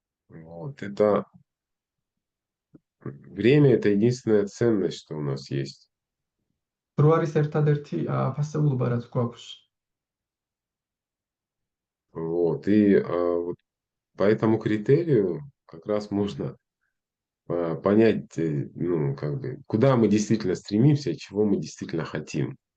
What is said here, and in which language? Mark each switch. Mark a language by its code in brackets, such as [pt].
[ru] Вот, это время — это единственная ценность, что у нас есть. [ka] დრო არის ერთადერთი ფასებულობა, რაც გვაქვს. [ru] Вот, и вот по этому критерию как раз можно понять, ну, как бы, куда мы действительно стремимся и чего мы действительно хотим.